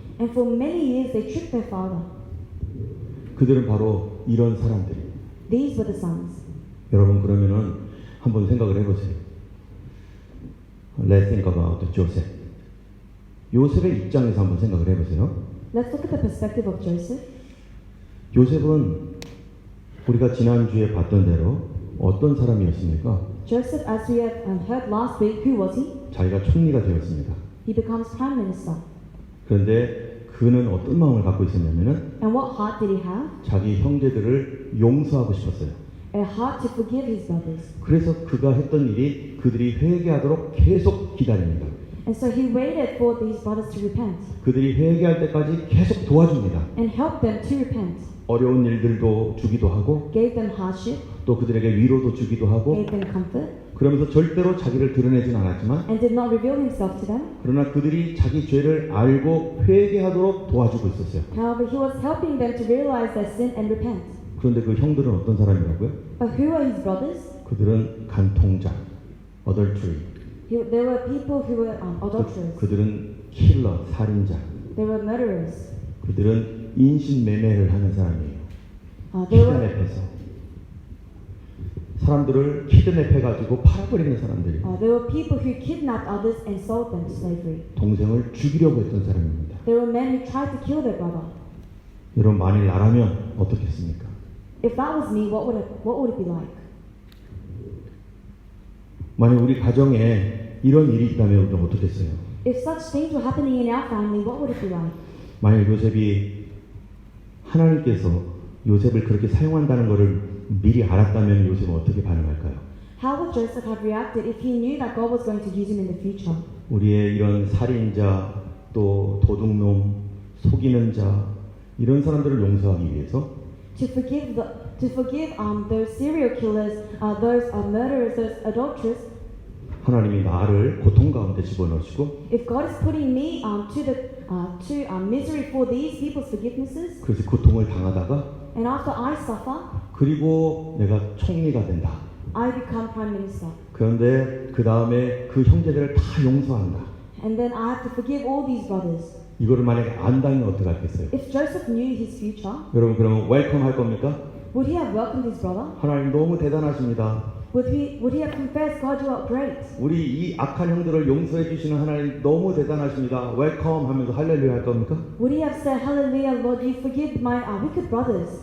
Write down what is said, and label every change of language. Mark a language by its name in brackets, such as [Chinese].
[English] And for many years, they tricked their father. [Korean] 그들은 바로 이런 사람들이에요. [English] These were the sons. [Korean] 여러분 그러면은 한번 생각을 해보세요. [English] Let's think about Joseph. [Korean] 요셉의 입장에서 한번 생각을 해보세요. [English] Let's look at the perspective of Joseph. [Korean] 요셉은 우리가 지난주에 봤던 대로 어떤 사람이었습니까? [English] Joseph, as we have heard last week, who was he? [Korean] 자기가 총리가 되었습니다. [English] He becomes prime minister. [Korean] 그런데 그는 어떤 마음을 갖고 있었냐면은 [English] And what heart did he have? [Korean] 자기 형제들을 용서하고 싶었어요. [English] A heart to forgive his brothers. [Korean] 그래서 그가 했던 일이 그들이 회개하도록 계속 기다립니다. [English] And so he waited for these brothers to repent [Korean] 그들이 회개할 때까지 계속 도와줍니다. [English] and helped them to repent. [Korean] 어려운 일들도 주기도 하고 [English] Gave them hardship, [Korean] 또 그들에게 위로도 주기도 하고 [English] gave them comfort, [Korean] 그러면서 절대로 자기를 드러내진 않았지만 [English] and did not reveal himself to them. [Korean] 그러나 그들이 자기 죄를 알고 회개하도록 도와주고 있었어요. [English] However, he was helping them to realize their sin and repent. [Korean] 그런데 그 형들은 어떤 사람이라고요? [English] But who are his brothers? [Korean] 그들은 간통자, adultery. [English] There were people who were adulterers. [Korean] 그들은 킬러, 살인자. [English] They were murderers. [Korean] 그들은 인신매매를 하는 사람이에요. [English] They were [Korean] 키드냅해서 사람들을 키드냅해가지고 팔아버리는 사람들이 [English] people who kidnapped others and sold them to slavery. [Korean] 동생을 죽이려고 했던 사람입니다. [English] There were men who tried to kill their brother. [Korean] 여러분 만일 나라면 어떻겠습니까? [English] If that was me, what would it be like? [Korean] 만약 우리 가정에 이런 일이 있다면 우리는 어떻겠어요? [English] If such things were happening in our family, what would it be like? [Korean] 만약 요셉이 하나님께서 요셉을 그렇게 사용한다는 것을 미리 알았다면 요셉은 어떻게 반응할까요? [English] How would Joseph have reacted if he knew that God was going to use him in the future? [Korean] 우리의 이런 살인자, 또 도둑놈, 속이는 자 이런 사람들을 용서하기 위해서 [English] To forgive those serial killers, those murderers, those adulterers. [Korean] 하나님이 나를 고통 가운데 집어넣으시고 [English] If God is putting me to misery for these people's forgivenesses, [Korean] 그래서 고통을 당하다가 [English] and after I suffer, [Korean] 그리고 내가 총리가 된다. [English] I become prime minister. [Korean] 그런데 그 다음에 그 형제들을 다 용서한다. [English] And then I have to forgive all these brothers. [Korean] 이거를 만약에 안다면 어떡하겠어요? [English] If Joseph knew his future, [Korean] 여러분 그러면 웰컴 할 겁니까? [English] would he have welcomed his brother? [Korean] 하나님 너무 대단하십니다. [English] would he have confessed, God, you are great? [Korean] 우리 이 악한 형들을 용서해 주시는 하나님 너무 대단하십니다. 웰컴 하면서 할렐루야 할 겁니까? [English] Would he have said, Hallelujah, Lord, you forgive my wicked brothers?